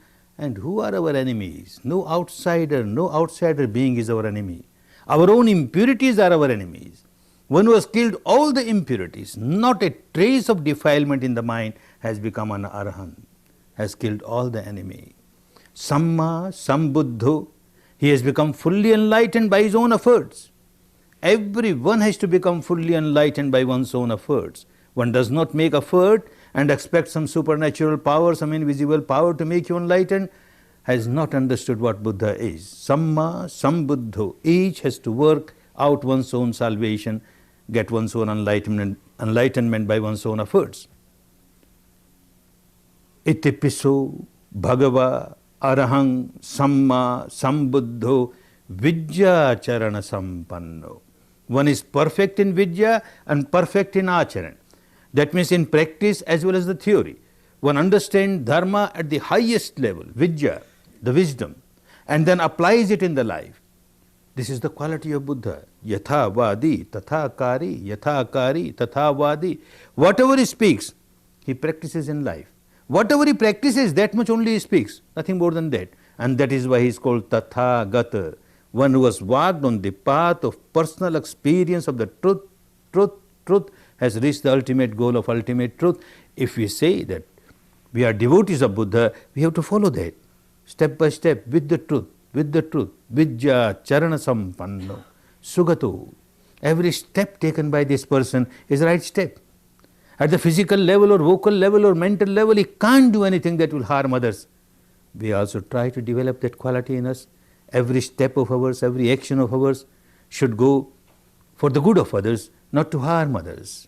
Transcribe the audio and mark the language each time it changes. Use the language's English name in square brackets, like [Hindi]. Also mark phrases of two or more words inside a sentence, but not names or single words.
[English] And who are our enemies? No outsider being is our enemy. Our own impurities are our enemies. One who has killed all the impurities, not a trace of defilement in the mind, has become an arahant, has killed all the enemy. [Pali] Samma sambuddho, [English] he has become fully enlightened by his own efforts. Everyone has to become fully enlightened by one's own efforts. One does not make effort and expect some supernatural power, some invisible power to make you enlightened, has not understood what Buddha is. [Pali] Samma sambuddho, [English] each has to work out one's own salvation, get one's own enlightenment by one's own efforts. [Pali] Iti piso bhagava arahang samma sambuddho vidya charana sampanno. [English] One is perfect in vidya and perfect in acharan. That means in practice as well as the theory. One understands dharma at the highest level, vidya, the wisdom, and then applies it in the life. This is the quality of Buddha. [Pali] Yatha vadi, tatha kari, yatha kari, tatha vadi. [English] Whatever he speaks, he practices in life. Whatever he practices, that much only he speaks, nothing more than that. And that is why he is called Tathagata, one who has walked on the path of personal experience of the truth, has reached the ultimate goal of ultimate truth. If we say that we are devotees of Buddha, we have to follow that, step by step, with the truth, [Pali] vidya charana sampanno, sugato. [English] Every step taken by this person is the right step. At the physical level or vocal level or mental level, he can't do anything that will harm others. We also try to develop that quality in us. Every step of ours, every action of ours should go for the good of others, not to harm others.